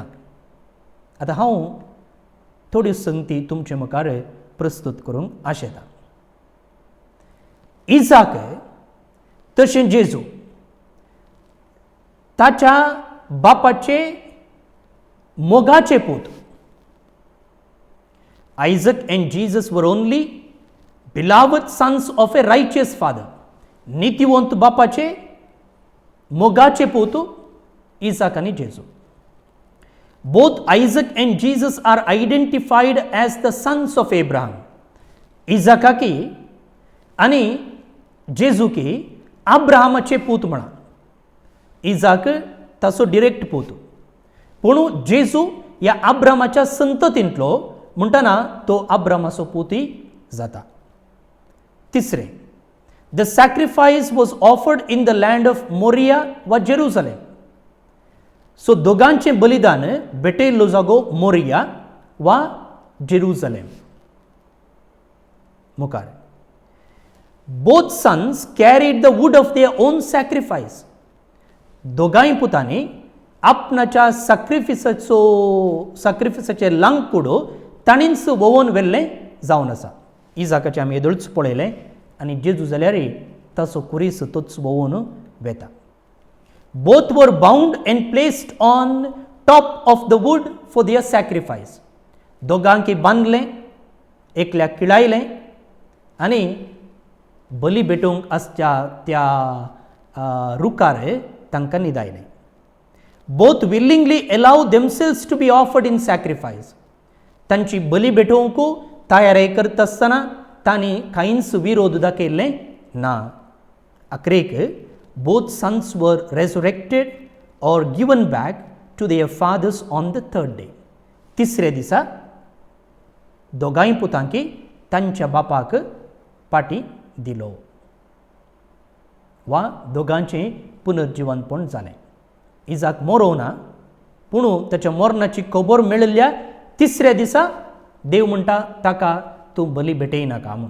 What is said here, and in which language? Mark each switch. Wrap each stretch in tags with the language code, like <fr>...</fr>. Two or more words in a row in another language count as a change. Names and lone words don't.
<kok>आतां हांव थोड्यो संगती तुमचे मुखार प्रस्तूत करूंक आशेतां. इजाक तशें जेजू ताच्या बापाचे मोगाचे पूत.</kok> <en>Isaac and Jesus were only beloved sons of a righteous father.</en> <kok>नीतिवंत बापाचे मोगाचे पूत इसाक आनी जेजू.</kok> <en>Both Isaac and Jesus are identified as the sons of Abraham.</en> <kok>इजाकाकी आनी जेजूकी अब्राहमाचे पूत म्हणा. इजाक ताचो डिरेक्ट पूत, पूण जेजू ह्या अब्राहमाच्या संततींतलो म्हणटना तो अब्राहमाचो पूतय जाता.</kok> <en>तिसरें, the sacrifice was offered in the land of Moriah वा जेरुसलेम.</en> <kok>सो दोगांचें बलिदान भेटयल्लो जागो मोरिया वा जेरुसलेम.</kok> <en>मुखार both sons carried the wood of their own sacrifice.</en> <kok>दोगांय पुतांनी आपणाच्या सॅक्रिफिसाचे लांकूड ताणींच वोवून व्हेल्लें जावन आसा. इजाकाचें आमी येदोळच पळयलें आनी जेजू जाल्यार ताचो कुरीस तोच वोवून वेता.</kok> <en>both were bound and placed on top of the wood for their sacrifice.</en> <kok>दोगांकी बांदलें, एकल्याक किळायलें आनी बली भेटोवंक आसच्या त्या रुखार तांकां न्हिदायलें.</kok> <en>both willingly allow themselves to be offered in sacrifice.</en> <kok>तांची बली भेटोवंक तयारी करता आसतना तांणी कांयच विरोध दाखयल्लें ना.</kok> <en>अकरेक both sons were resurrected or given back to their fathers on the third day.</en> <kok>तिसऱ्या दिसा दोगांय पुतांकी तांच्या बापाक पाटी दिलो वा दोगांचें पुनर्जिवनपण जालें. इजाक मरो ना पूण ताच्या मरणाची खबर मेळिल्ल्या तिसऱ्या दिसा देव म्हणटा ताका तूं बली भेटयनाका म्हूण.</kok>